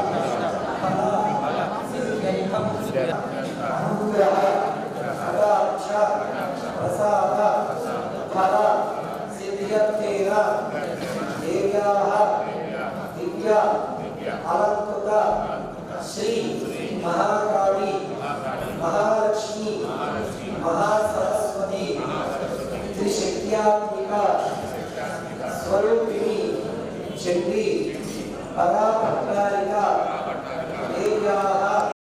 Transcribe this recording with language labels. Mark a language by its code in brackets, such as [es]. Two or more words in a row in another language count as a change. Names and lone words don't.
[sa] ఫల సిద్ధ్యర్థం అనుగ్రహ కటాక్ష ప్రసాద ఫల సిద్ధ్యర్థేన దేవ్యాః దివ్య అలంకృత శ్రీ महाकाली महालक्ष्मी महासरस्वती त्रिशक्त्यात्मिका स्वरूपिणी चंडी पराभट्टारिका देव्याः